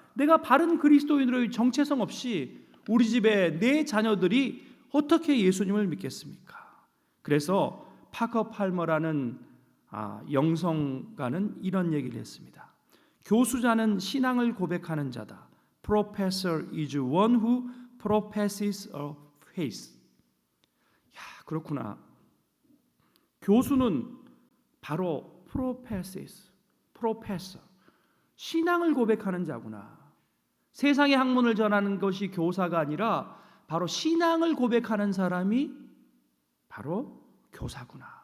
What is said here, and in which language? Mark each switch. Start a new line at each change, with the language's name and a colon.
Korean: 내가 바른 그리스도인으로의 정체성 없이 우리 집에 내 자녀들이 어떻게 예수님을 믿겠습니까? 그래서 파커 팔머라는 영성가는 이런 얘기를 했습니다. 교수자는 신앙을 고백하는 자다.
English: Professor is one who professes a faith.
Korean: 야, 그렇구나. 교수는 바로 professor, 신앙을 고백하는 자구나. 세상의 학문을 전하는 것이 교사가 아니라 바로 신앙을 고백하는 사람이 바로 교사구나.